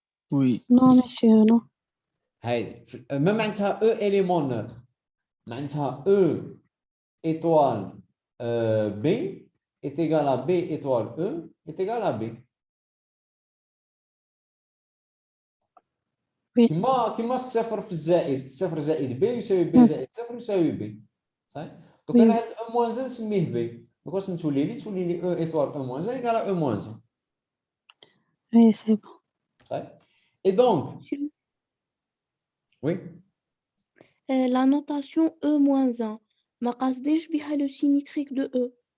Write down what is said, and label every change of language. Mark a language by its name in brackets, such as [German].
[French] oui. Non, monsieur, non. [Arabic] هاي ما معناتها [French] E élément neutre. معناتها E étoile B est égal à B étoile E est égal à B. Oui. [Arabic] كما الصفر في الزائد، صفر زائد B يساوي B زائد صفر يساوي B. صحيح؟ دونك انا هذا E moins 1 نسميه B. دونك واش تولي لي [French] E étoile E moins 1 égale à E moins 1. Oui, c'est bon. صحيح؟ Et donc, oui. La notation E-1 [Arabic] ما قصديش بها [French] le symétrique de E.